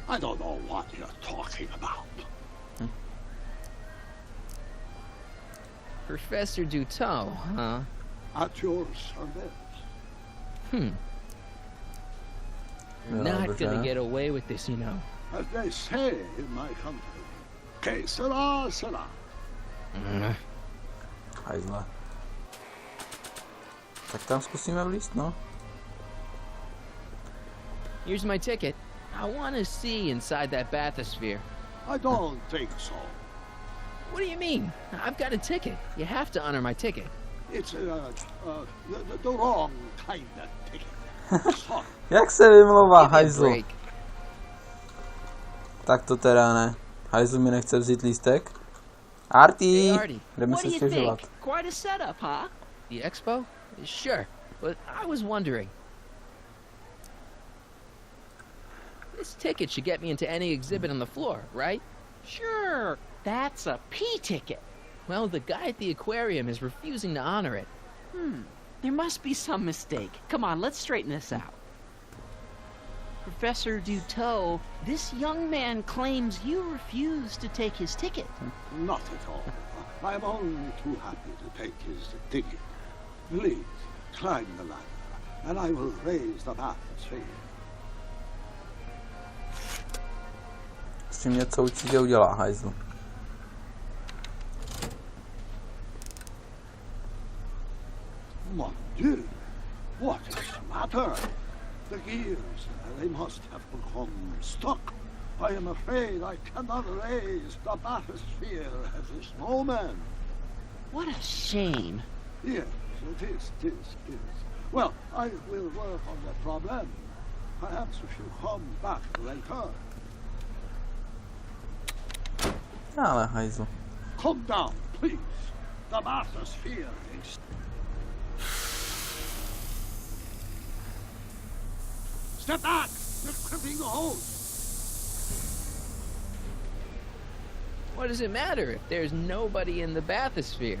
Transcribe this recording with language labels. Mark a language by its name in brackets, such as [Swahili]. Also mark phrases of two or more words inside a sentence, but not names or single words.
[English] I don't know what you're talking about. Professor Dutot, huh? At your service. Not gonna get away with this, you know. As they say in my country, [Spanish] que sera, sera. [Czech] Hajzle. Tak tam zkusíme vlízt, no. [English] Here's my ticket. I want to see inside that bathysphere. I don't think so. What do you mean? I've got a ticket. You have to honor my ticket. It's the wrong kind of ticket. Sorry. [Czech] Jak se vymlouvá, hajzl? Tak to teda ne. Hajzl mi nechce vzít lístek. Artie! Jdeme se stěžovat. [English] Quite a setup, huh? The expo? Sure, but I was wondering. This ticket should get me into any exhibit on the floor, right? Sure, that's a P ticket. Well, the guy at the aquarium is refusing to honor it. There must be some mistake. Come on, let's straighten this out. Professor Dutot, this young man claims you refused to take his ticket. Not at all. I'm only too happy to take his ticket. Please, climb the ladder, and I will raise the bathysphere. [Czech] S tím něco určitě udělá, hajzl. [French] Mon Dieu, [English] what is the matter? The gears, they must have become stuck. I am afraid I cannot raise the bathysphere at this moment. What a shame. Yes, it is. Well, I will work on the problem. Perhaps if you come back later. [Czech] Ale hajzl. [English] Come down, please. The bathysphere is... Step back! You're crimping the hose! What does it matter if there's nobody in the bathysphere?